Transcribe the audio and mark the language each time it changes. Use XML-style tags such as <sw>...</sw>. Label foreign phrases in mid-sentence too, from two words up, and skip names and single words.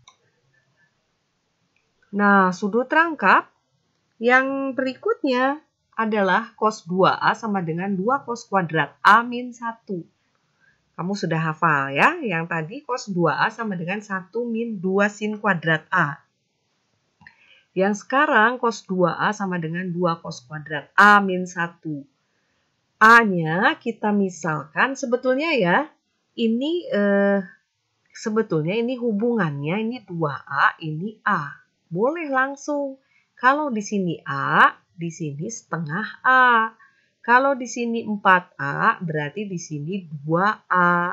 <id>Nah, sudut rangkap yang berikutnya adalah cos 2A sama dengan 2 cos kuadrat A min 1. Kamu sudah hafal ya, yang tadi cos 2A sama dengan 1 min 2 sin kuadrat A. Yang sekarang cos 2A sama dengan 2 cos kuadrat A min 1. A-nya kita misalkan sebetulnya ya, ini sebetulnya ini hubungannya ini 2A, ini A. Boleh langsung. Kalau di sini A, di sini setengah A. Kalau di sini 4A, berarti di sini 2A.</id>